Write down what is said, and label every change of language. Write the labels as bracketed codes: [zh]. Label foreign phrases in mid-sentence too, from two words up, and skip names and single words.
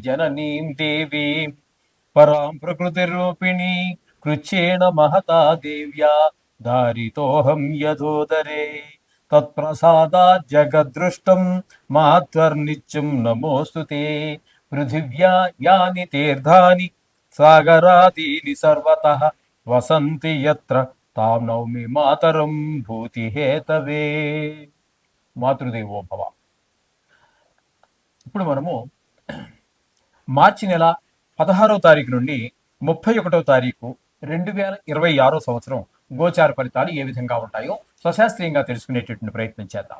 [sa] जननीं देवीं परां प्रकृतिरूपिणी कृच्छ्रेण महता देव्या धारितोऽहं यथोदरे तत्प्रसादात् जगद्दृष्टं महत्वर्नित्यं नमोऽस्तु ते पृथिव्या यानि तीर्थानि सागरादीनि सर्वतः वसन्ति यत्र తాం నౌమి మాతరం భూతి హేతవే. మాతృదేవో భవ. [te] ఇప్పుడు మనము మార్చి నెల 16వ తారీఖు నుండి 31వ తారీఖు 2026 సంవత్సరం గోచార ఫలితాలు ఏ విధంగా ఉంటాయో స్వశాస్త్రీయంగా తెలుసుకునేటటువంటి ప్రయత్నం చేద్దాం.